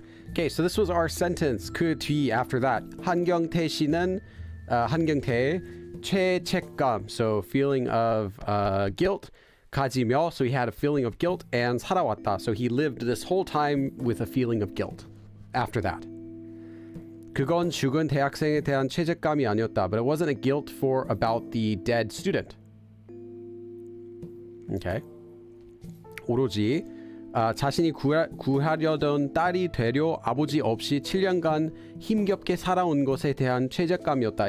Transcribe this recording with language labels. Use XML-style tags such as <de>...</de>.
<en>Okay, so this was our sentence.</en> <ko>그 뒤</ko> <en>after that.</en> <ko>한경태 씨는 한경태의 죄책감.</ko> <en>So feeling of guilt.</en> <ko>가지며.</ko> <en>So he had a feeling of guilt and</en> <ko>살아왔다.</ko> <en>So he lived this whole time with a feeling of guilt. After that.</en> <ko>그건 죽은 대학생에 대한 죄책감이 아니었다.</ko> <en>But it wasn't a guilt for about the dead student. Okay.</en> <ko>오로지 자신이 구하려던 딸이 되려 아버지 없이 7년간 힘겹게 살아온 것에 대한 죄책감이었다.</ko>